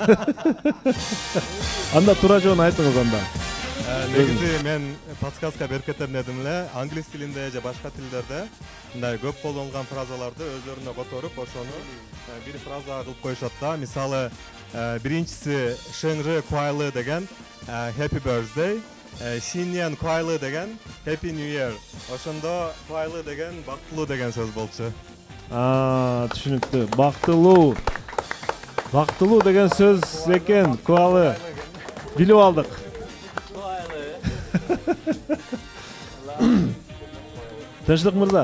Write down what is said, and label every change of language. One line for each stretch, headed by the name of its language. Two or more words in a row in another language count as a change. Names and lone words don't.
Kyrgyz: Анда туура жоон айтыңыз анда. Негизи мен подсказка берип кетем дедим эле. Англис тилинде же башка тилдерде мындай көп колдонулган фразаларды өздөрүнө которуп, ошону бир фраза кылып коюшат да. Мисалы, биринчиси
Chinese: 生日快乐
Kyrgyz: деген
English: happy birthday,
Chinese: 新年快乐
Kyrgyz: деген
English: happy new year.
Kyrgyz: Ошондо куайлы деген бактылуу деген сөз болчу. Түшүнүктүү. Бактылуу. Бактылуу деген сөз экен, куалы. Билип алдык. Тынчтык мырза.